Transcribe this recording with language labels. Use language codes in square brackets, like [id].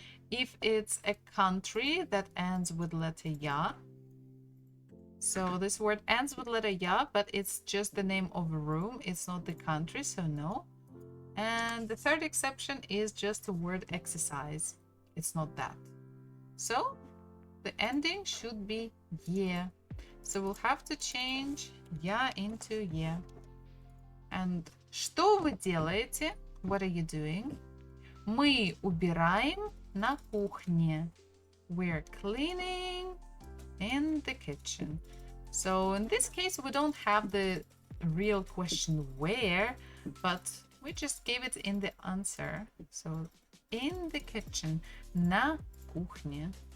[en] If it's a country that ends with letter ya, so this word ends with letter ya, but it's just the name of a room, it's not the country, so no. And the third exception is just the word exercise, it's not that. So the ending should be yeah. So we'll have to change я into yeah. [ru] And что вы делаете? [en] What are you doing? [ru] Мы убираем на кухне. [en] We're cleaning in the kitchen. So in this case, we don't have the real question where, but we just gave it in the answer. So in the kitchen, на кухне.